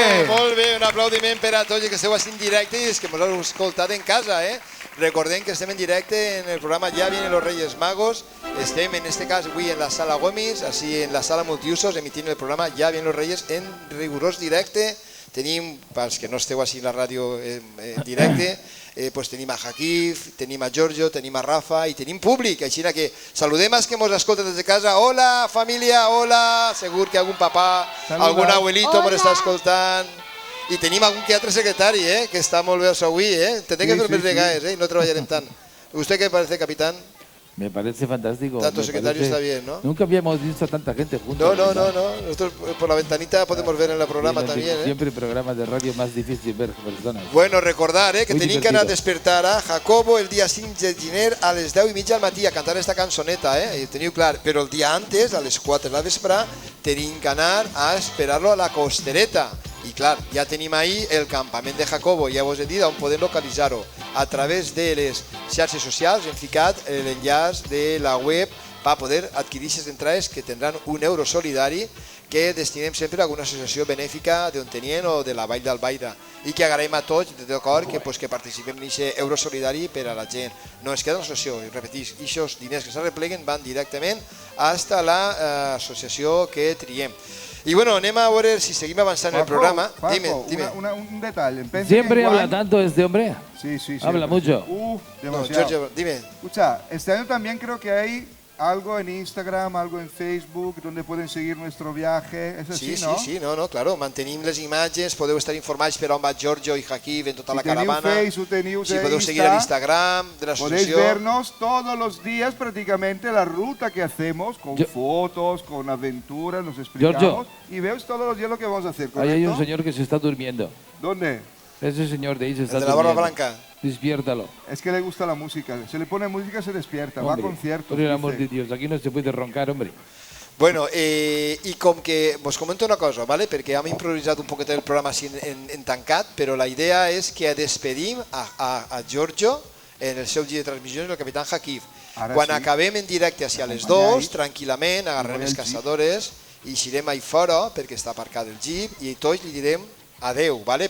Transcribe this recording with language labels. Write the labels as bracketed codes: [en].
[ca] Molt bé, un aplaudiment per a tots que esteu així en directe i els que ens heu escoltat en casa. Recordem que estem en directe en el programa Ya vienen los Reyes Magos. Estem en este cas avui en la sala Gomis, així en la sala multiusos, emitint el programa Ya vienen los Reyes en rigorós directe. Tenim, pels que no esteu així en la ràdio en directe, tenim a Jakif, tenim a Giorgio, tenim a Rafa i tenim públic, així que saludem als que ens escolten des de casa. Hola, família, hola, segur que algun papà, algun abuelito ens està escoltant. I tenim algun que altre secretari, que està molt bé avui, tendré que fer més vegades, no treballarem tant. [es] ¿Usted qué parece, capitán? Me parece fantástico. Tanto secretario está bien, ¿no? Nunca habíamos visto tanta gente juntos. No. Nosotros por la ventanita podemos ver en el programa también. Siempre en programas de radio más difícil ver personas. [ca] Bueno, recordar que tenim que anar a despertar a Jacobo el dia 5 de gener a les 10:30 al matí a cantar esta cançoneta, teniu clar. Però el dia antes, a les 4 de la vesprà, tenim que anar a esperar-lo a la costereta. I clar, ja tenim ahí el campament de Jacobo, ja us he dit on podem localitzar-ho. A través de les xarxes socials hem ficat l'enllaç de la web per poder adquirir aquestes entrades que tindran €1 solidari que destinem sempre a alguna associació benèfica d'Ontinyent o de la Vall d'Albaida i que agraïm a tots de tot cor que participem en aquest euro solidari per a la gent. No es queda l'associació, i repetís, aquests diners que s'arrepleguen van directament fins a l'associació que triem. Y bueno, anem a veure si seguim avançant en el programa. [es] Dime. Un detalle. ¿Siempre habla tanto este hombre? Sí. Habla mucho. Demasiado. Giorgio, dime. Escucha, este año también creo que hay algo en Instagram, algo en Facebook, donde pueden seguir nuestro viaje. ¿Es así, no? Sí, claro. [ca] Mantenim les imatges, podeu estar informats per on va Giorgio i Jakif en tota la caravana. Si podeu seguir l'Instagram de l'associació. [es] Podéis vernos todos los días prácticamente la ruta que hacemos, con fotos, con aventuras, nos explicamos. Giorgio. Y veos todos los días lo que vamos a hacer, ¿correcto? Ahí hay un señor que se está durmiendo. ¿Dónde? Ese señor de ahí se está durmiendo. ¿El de la barba blanca? Despiértalo. Es que le gusta la música. Se le pone música, se despierta. Va a conciertos. Por el amor de Dios, aquí no se puede roncar, hombre. [ca] Bueno, i com que vos comento una cosa, ¿vale? Perquè hem improvisat un poquet el programa així en tancat, però la idea és que despedim a Giorgio en el seu gir de transmissions el capitán Jakif. Quan acabem en directe hacia les 2, tranquil·lament, agarrem les caçadores i eixirem ahí fora, perquè està aparcat el jeep, i tots li direm adeu, ¿vale?